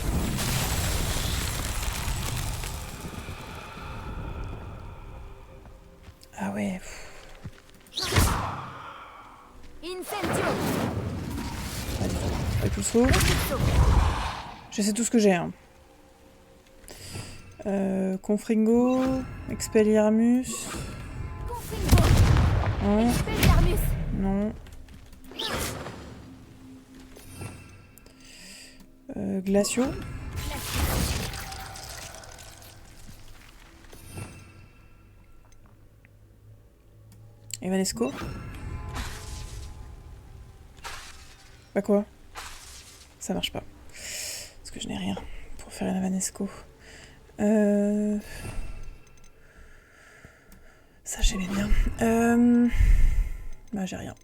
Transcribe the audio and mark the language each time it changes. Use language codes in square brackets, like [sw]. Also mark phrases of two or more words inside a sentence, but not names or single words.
[fr] Ah ouais. Incendio. Allez, tout saut. Je sais tout ce que j'ai. Hein. Confringo, Expelliarmus. Confringo. Non. Expelliarmus. Non. Glacio. Evanesco. Bah quoi? Ça marche pas. Parce que je n'ai rien pour faire une Evanesco. Ça j'aimais bien. Bah j'ai rien.